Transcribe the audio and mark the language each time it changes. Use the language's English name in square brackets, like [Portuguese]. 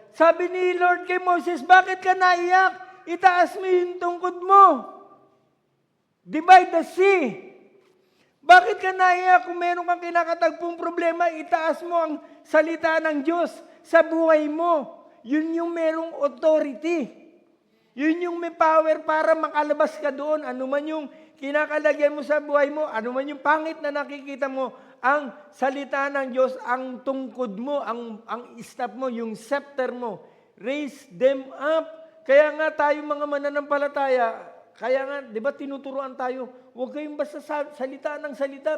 [Filipino] Sabi ni Lord kay Moses, bakit ka naiyak? Itaas mo yung tungkod mo. [English] Divide the sea. [Filipino] Bakit ka naiyak kung meron kang kinakatagpong problema? Itaas mo ang salita ng Diyos sa buhay mo. Yun yung merong authority. Yun yung may power para makalabas ka doon. Ano man yung kinakalagyan mo sa buhay mo, ano man yung pangit na nakikita mo, ang salita ng Diyos, ang tungkod mo, ang staff mo, yung scepter mo, [English] raise them up. [Filipino] Kaya nga tayo mga mananampalataya, kaya nga, di ba tinuturuan tayo, huwag kayong basta salita ng salita.